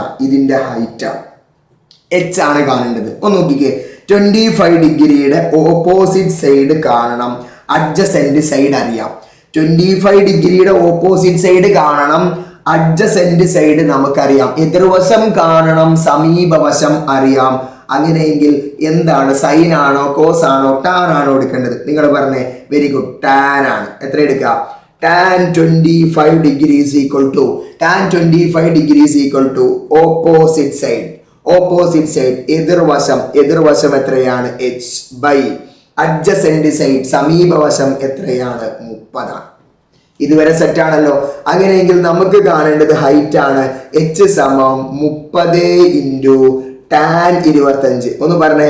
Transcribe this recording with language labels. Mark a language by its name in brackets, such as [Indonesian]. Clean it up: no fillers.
[Malayalam] ഇതിന്റെ height H ആണ് കാണേണ്ടത്. ഒന്ന് നോക്കിക്കേ, 25 ഡിഗ്രിയുടെ ഓപ്പോസിറ്റ് സൈഡ് കാണണം, അഡ്ജസെന്റ് സൈഡ് അറിയാം. 25 ഡിഗ്രിയുടെ ഓപ്പോസിറ്റ് സൈഡ് കാണണം, അഡ്ജസെന്റ് സൈഡ് നമുക്കറിയാം, എതിർവശം കാണണം, സമീപവശം അറിയാം. അങ്ങനെയെങ്കിൽ എന്താണ്, സൈൻ ആണോ കോസ് ആണോ ടാൻ ആണോ എടുക്കേണ്ടത്? നിങ്ങൾ പറഞ്ഞേ. [English] very good, [Malayalam] ടാൻ ആണ്. എത്ര എടുക്കുക? [English] tan 25 degree is equal to tan 25 degree is equal to opposite side. [Malayalam] Opposite side എതിർവശം എത്രയാണ്? h ബൈ അഡ്ജസെന്റ് സൈഡ് സമീപവശം എത്രയാണ്? 30 ആണ്. ഇതുവരെ സെറ്റ് ആണല്ലോ. അങ്ങനെയെങ്കിൽ നമുക്ക് കാണേണ്ടത് ഹൈറ്റ് ആണ്. h സമം 30 ഇൻറ്റു ടാൻ 25. ഒന്ന് പറഞ്ഞേ.